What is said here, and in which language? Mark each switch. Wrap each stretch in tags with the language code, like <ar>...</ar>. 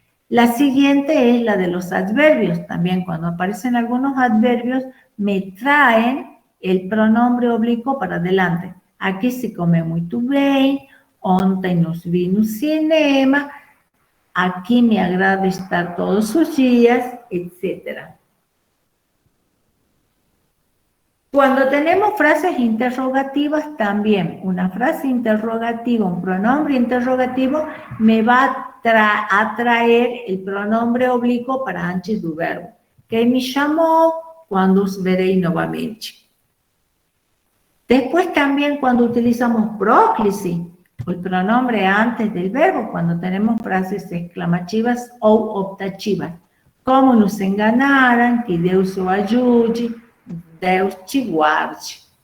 <es>La siguiente es la de los adverbios. También cuando aparecen algunos adverbios, me traen el pronombre oblíquo para adelante.</es> <pt>Aquí se come muito bem, ontem nos vi no cinema, aquí me agrada estar todos os dias, etc.</pt> <es>Cuando tenemos frases interrogativas, también una frase interrogativa, un pronombre interrogativo, me va a traer el pronombre oblíquo para antes del verbo.</es> <pt>Quem me chamou, quando os verei novamente.</pt> <es>Después también cuando utilizamos próclise, el pronombre antes del verbo, cuando tenemos frases exclamativas o optativas.</es> <pt>Como nos enganaram, que Deus o ajude, Deus te guarde.</pt>